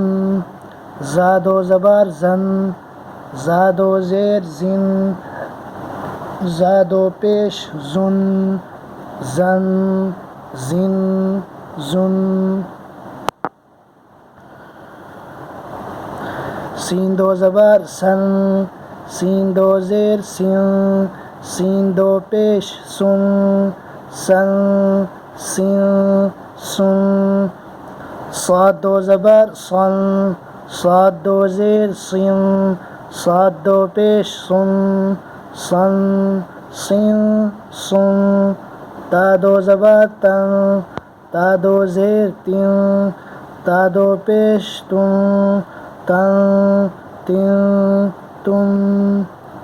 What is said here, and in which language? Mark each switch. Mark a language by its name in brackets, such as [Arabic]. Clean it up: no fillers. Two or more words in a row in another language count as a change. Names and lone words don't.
[Urdu] زا 2 زبر زن، زا 2 زیر زن، زا 2 پیش زن، زن زن زن۔ سین 2 زبر سن، سین 2 زیر سن، سین 2 پیش سن، سن سن سن۔ صاد 2 زبر سن، صاد 2 زیر سن، صاد 2 پیش سن، سن سن سن۔ تا 2 زبر تن، تا 2 زیر تن، تا 2 پیش تن، تن تن تن۔